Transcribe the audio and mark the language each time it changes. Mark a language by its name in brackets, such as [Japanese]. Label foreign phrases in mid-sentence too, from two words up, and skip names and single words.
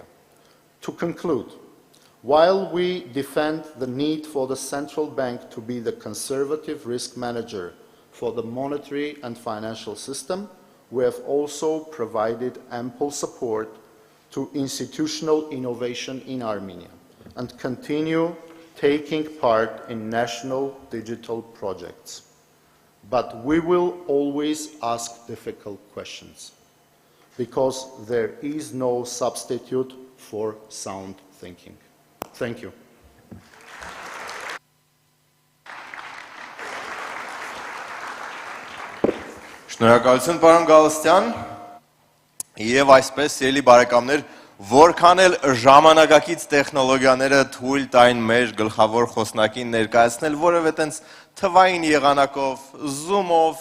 [English] To conclude, while we defend the need for the central bank to be the conservative risk manager for the monetary and financial system, we have also provided ample support to institutional innovation in Armenia and continue taking part in national digital projects. But we will always ask difficult questions, because there is no substitute for sound thinking. Thank you. [Armenian] Շնորհակալություն, պարոն Գալստյան, եւ այսպես, ելի բարեկամներ, որքան էլ ժամանակակից տեխնոլոգիաները թույլ տային մեր գլխավոր խոսնակին ներկայացնել որևէ տենց թվային եղանակով, Zoom-ով,